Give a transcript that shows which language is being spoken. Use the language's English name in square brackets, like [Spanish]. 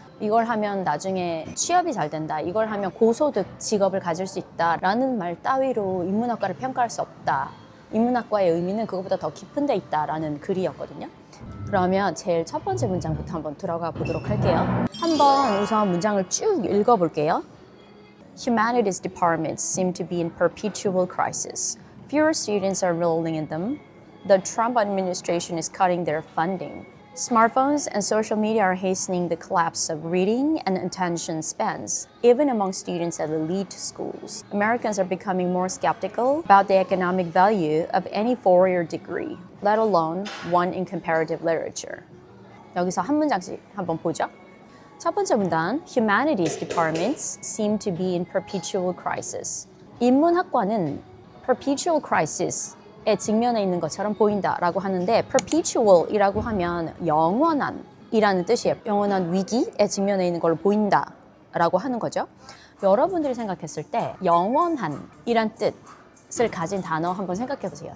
[Korean] 이걸 하면 나중에 취업이 잘 된다, 이걸 하면 고소득 직업을 가질 수 있다라는 말 따위로 인문학과를 평가할 수 없다. 인문학과의 의미는 그것보다 더 깊은 데 있다라는 글이었거든요. 그러면 제일 첫 번째 문장부터 한번 들어가 보도록 할게요. 한번 우선 문장을 쭉 읽어볼게요. [English] Humanities departments seem to be in perpetual crisis. Fewer students are enrolling in them. The Trump administration is cutting their funding. Smartphones and social media are hastening the collapse of reading and attention spans, even among students at elite schools. Americans are becoming more skeptical about the economic value of any four-year degree, let alone one in comparative literature. [Korean] 여기서 한 문장씩 한번 보죠. 첫 번째 문단, [English] Humanities departments seem to be in perpetual crisis. [Korean] 인문학과는 [English] perpetual crisis [Korean] 에 직면해 있는 것처럼 보인다라고 하는데, perpetual이라고 하면 영원한 이라는 뜻이에요. 영원한 위기에 직면해 있는 걸로 보인다라고 하는 거죠. 여러분들이 생각했을 때 영원한 이란 뜻을 가진 단어 한번 생각해 보세요.